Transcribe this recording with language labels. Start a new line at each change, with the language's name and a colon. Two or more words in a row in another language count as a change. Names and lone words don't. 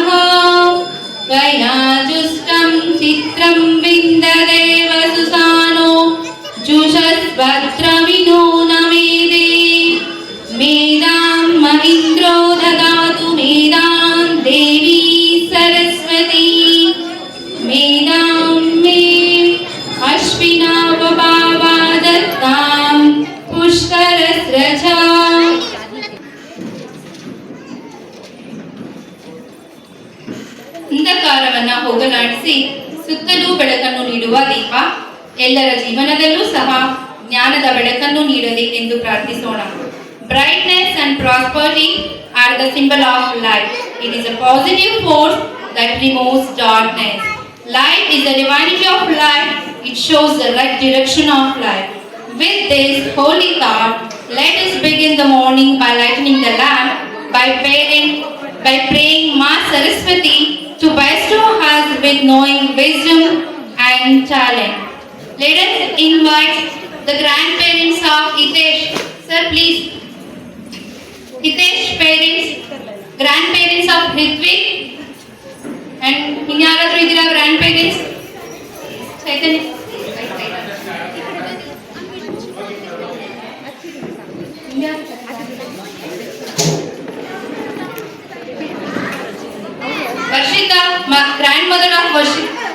Sanskrit: त्वया जुष्टं चित्रं विन्ददेव सुसानो जुषस्वत्रविनो नमेदे मेदां महीन्द्रो ददातु मेदां देवी सरस्वती मेदां मे अश्विनावभावादत्तां पुष्करस्रजा.
Kannada: ಅಂಧಕಾರವನ್ನ ಹೋಗಲಾಡಿಸಿ ಸುತ್ತಲೂ ಬೆಳಕನ್ನು ನೀಡುವ ದೀಪ ಎಲ್ಲರ ಜೀವನದಲ್ಲೂ ಸಹ ಜ್ಞಾನದ ಬೆಳಕನ್ನು ನೀಡಲಿ ಎಂದು ಪ್ರಾರ್ಥಿಸೋಣ.
English: Brightness and prosperity are the symbol of light. It is a positive force that removes darkness. Light is the divinity of life. It shows the right direction of life. With this holy thought, let us begin the morning by lighting the lamp, by praying Ma Saraswati to bestow us with knowing, wisdom and talent. Let us invite the grandparents of Hitesh. Sir, please. Hitesh parents, grandparents of Hrithwik, and
Kannada: ಇನ್ಯಾರಾದ್ರೂ ಇದ್ದೀರಾ ಗ್ರ್ಯಾಂಡ್ ಚೈತನ್ಯ? ವರ್ಷಿತಾ,
English: grand mother of Varshith.